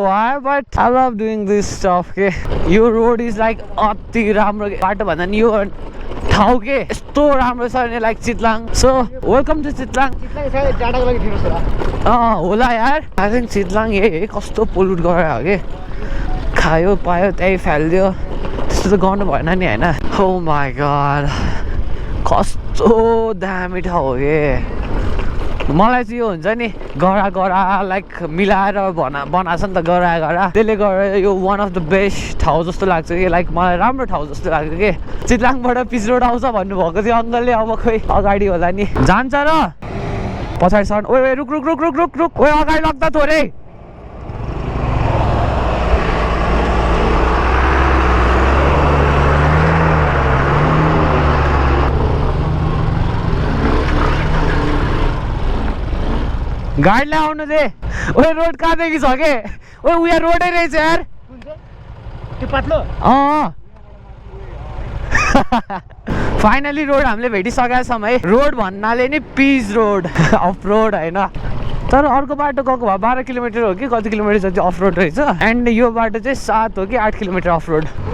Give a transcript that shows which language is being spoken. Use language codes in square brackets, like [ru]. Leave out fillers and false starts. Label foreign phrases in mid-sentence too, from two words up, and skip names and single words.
[en] why but I love doing this stuff [ne] के यो रोड [en] is like [ne] अति राम्रो बाटो भन्दा नि यो ठाउँ के यस्तो राम्रो छ नि लाइक चितलाङ सो [en] welcome to [ne] चितलाङ होला यार [en] I think [ne] चितलाङ यही कस्तो पोल्युट गरेर हो कि खायो पायो त्यही फालिदियो त्यस्तो त गर्नु भएन नि होइन हो [en] my god [ne] कस्तो दामी ठाउँ हो कि मलाई चाहिँ यो हुन्छ नि गरा लाइक मिलाएर बनाएको छ नि त गरा त्यसले गर्दा यो [en] one of the best [ne] ठाउँ जस्तो लाग्छ कि लाइक मलाई राम्रो ठाउँ जस्तो लाग्छ कि चितलाङबाट [en] pitch road [ne] आउँछ भन्नुभएको थियो अङ्कलले अब खोइ अगाडि होला नि जान्छ र पछाडि सर ओए रुक रुक रुक रुक रुक रुक ओए अगाडि लग्दा थोरै गाडीलाई आउनु दे ओए रोड कहाँदेखि छ के ओए उयो रोडै रहेछ यार त्यो पातलो फाइनली रोड हामीले भेटिसकेका छौँ है रोड भन्नाले नि [en] pitch road off road [ne] होइन तर अर्को बाटो गएको भए 12 किलोमिटर हो कि कति किलोमिटर जति [en] off road [ne] रहेछ एन्ड यो बाटो चाहिँ 7 हो कि 8 किलोमिटर [en] off road